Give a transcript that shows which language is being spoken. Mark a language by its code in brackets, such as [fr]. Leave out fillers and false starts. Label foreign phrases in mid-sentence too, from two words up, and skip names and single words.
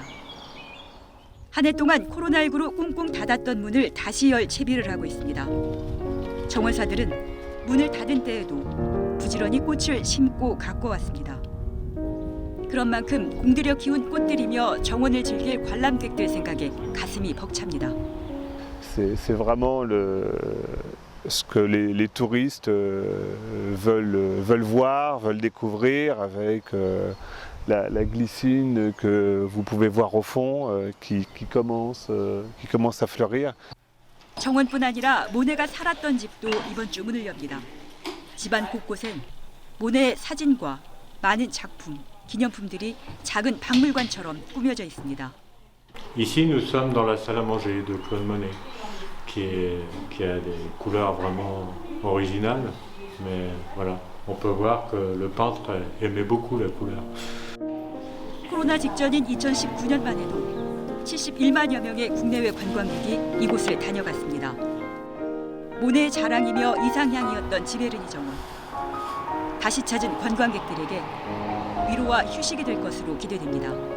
[ko] 한 해 동안 코로나19로 꽁꽁 닫았던 문을 다시 열 채비를 하고 있습니다. 정원사들은 문을 닫은 때에도 부지런히 꽃을 심고 가꿔왔습니다. 그런 만큼 공들여 키운 꽃들이며 정원을 즐길 관람객들 생각에 가슴이 벅찹니다. [fr] C'est vraiment ce que les touristes veulent voir, veulent découvrir avec la glycine que vous pouvez voir au fond qui commence à fleurir. [ko] 정원뿐 아니라 모네가 살았던 집도 이번 주 문을 엽니다. 집안 곳곳엔 모네의 사진과 많은 작품, 기념품들이 작은 박물관처럼 꾸며져 있습니다. [fr] Ici, nous sommes dans la salle à manger de Claude Monet, qui a des couleurs vraiment originales, mais voilà, on peut voir que le peintre aimait beaucoup la couleur. [ko] 코로나 직전인 2019년만 해도 71만여 명의 국내외 관광객이 이곳을 다녀갔습니다. 모네의 자랑이며 이상향이었던 지베르니 정원. 다시 찾은 관광객들에게 위로와 휴식이 될 것으로 기대됩니다.